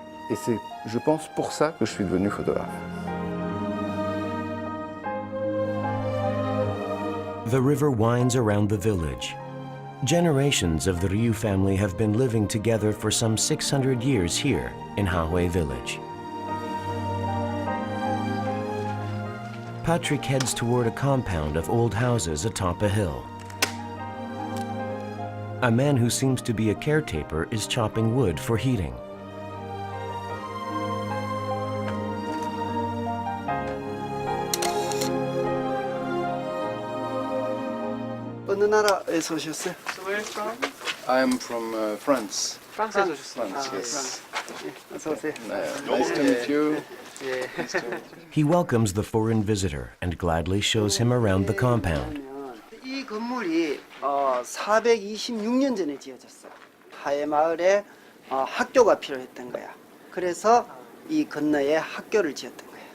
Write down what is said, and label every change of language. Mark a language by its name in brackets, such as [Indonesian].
[French] Et c'est, je pense, pour ça que je suis devenu photographe. [English] The river winds around the village. Generations of the Ryu family have been living together for some 600 years here in Hahui village. Patrick heads toward a compound of old houses atop a hill. A man who seems to be a caretaker is chopping wood for heating. [Korean] 어느 나라에서 오셨어요? [English] So where from? I am from France. [Korean] 프랑스에서 오셨어요. [English] France, yes. [Korean] 어서 오세요. [English] Nice to meet you. He welcomes the foreign visitor and gladly shows him around the compound. [Korean] 이 건물이 426년 전에 지어졌어. 하회 마을에 학교가 필요했던 거야. 그래서 이 건너에 학교를 지었던 거야.